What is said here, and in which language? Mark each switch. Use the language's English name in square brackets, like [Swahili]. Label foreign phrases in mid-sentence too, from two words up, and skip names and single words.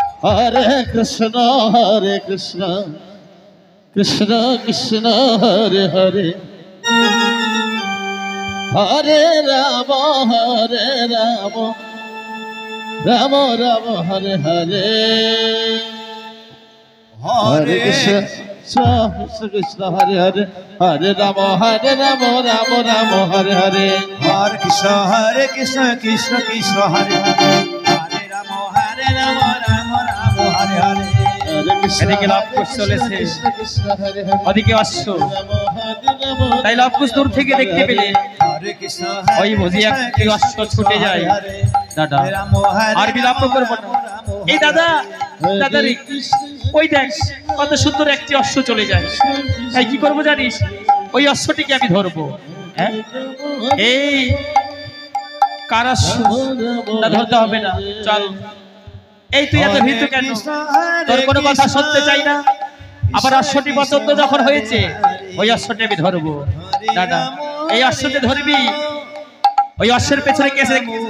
[Sanskrit] Hare Krishna Krishna Krishna Hare Hare Hare Rama Rama Rama Hare Hare Hare Krishna Krishna Krishna Hare Hare Hare Rama Rama Rama Hare Hare Hare Krishna Krishna Krishna Hare Hare Hare Rama Rama Rama Hare Hare [Bangla] এদিকে লবকুশ চলেছে ওদিকে অশ্ব তাই লবকুশ দূর থেকে দেখতে পেলে ওই বুঝি একটি অশ্ব ছুটে যায় দাদা আর বিলম্ব করবো না এই দাদা দাদারি ওই দেখ কত সুন্দর একটি অশ্ব চলে যায় তাই কি করবো জানিস ওই অশ্বটিকে আমি ধরবো হ্যাঁ এই কার অশ্ব না ধরতে হবে না চল এই তুই এত ভীতু কেন তোর কোনো কথা শুনতে চাই না আবার অশ্বটি পছন্দ যখন হয়েছে ওই অশ্বটি আমি ধরবো দাদা এই অশ্বটি ধরবি ওই অশ্বের পেছনে কি আছে